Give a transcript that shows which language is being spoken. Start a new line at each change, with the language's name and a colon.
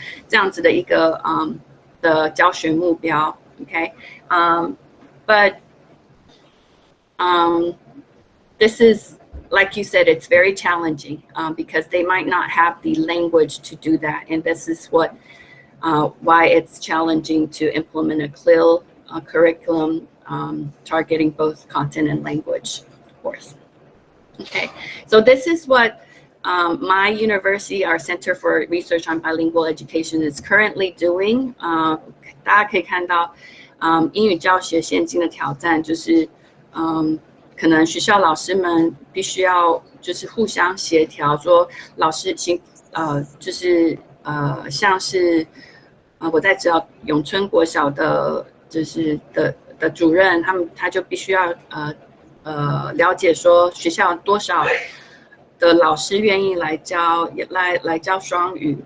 Chinese: 这样子的一个的教学目标
English: ，OK， but this is, like you said, it's very challenging because they might not have the language to do that, and this is why it's challenging to implement a CLIL curriculum targeting both content and language, of course. Okay, so this is what my university, our Center for Research on Bilingual Education, is currently doing.
Chinese: 大家可以看到，英语教学现今的挑战就是，可能学校老师们必须要就是互相协调，说老师就是像是我在知道永春国小的就是的主任，他就必须要了解说学校多少的老师愿意来教双语。